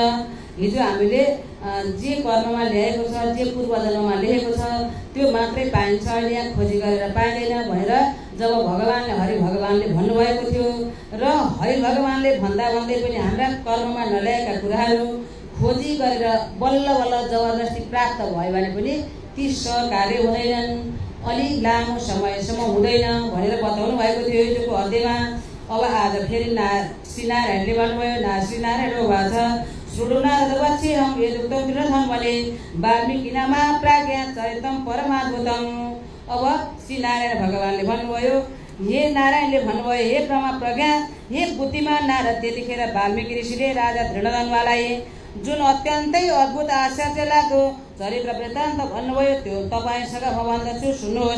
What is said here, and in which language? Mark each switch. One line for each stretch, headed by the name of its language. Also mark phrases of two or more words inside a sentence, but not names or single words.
Nepali: हिजो हामीले जे कर्ममा ल्याएको छ जे पूर्वजन्ममा लेखेको छ त्यो मात्रै पाइन्छ, अहिले यहाँ खोजी गरेर पाइँदैन भनेर जब भगवानले भन्नुभएको थियो र हरि भगवानले भन्दा भन्दै पनि हाम्रा कर्ममा नल्याएका कुराहरू खोजी गरेर बल्ल बल्ल जबरजस्ती प्राप्त भयो भने पनि ती सहकार्य हुँदैनन्, अलि लामो समयसम्म हुँदैन भनेर बताउनु भएको थियो हिजोको अध्यायमा। अब आज फेरि श्रीनारायणले भन्नुभयो, श्रीनारायण भएको छ
Sanskrit: श्रुडुनारद वच्छिरं यदुक्तं विरधं वने वाल्मीकिनामा प्राज्ञा चरितं परमाद्भुतम्।
Nepali: अब श्री नारायण भगवानले भन्नुभयो, हे नारायणले भन्नुभयो, हे ब्रह्मा प्रज्ञा, हे बुद्धिमान नारद। त्यतिखेर वाल्मीकि ऋषिले राजा दृढधनुवालाई जुन अत्यन्तै अद्भुत आश्चर्य लाग्दो चरित्र वृत्तान्त भन्नुभयो त्यो तपाईँसँग म भन्दछु, सुन्नुहोस्।